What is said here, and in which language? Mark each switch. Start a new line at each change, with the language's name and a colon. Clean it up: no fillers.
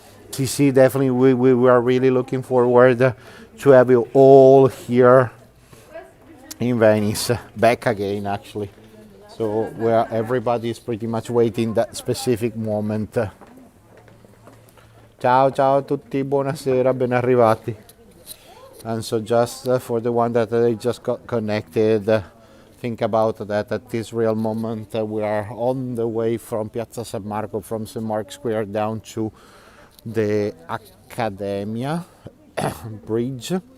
English: See, definitely we are really looking forward to have you all here in Venice, back again actually. So where everybody is pretty much waiting that specific moment.
Italian: Ciao ciao a tutti, buonasera, ben arrivati.
English: And so just for the one that they just got connected, think about that at this real moment we are on the way from Piazza San Marco, from St. Mark's Square down to the Accademia Bridge.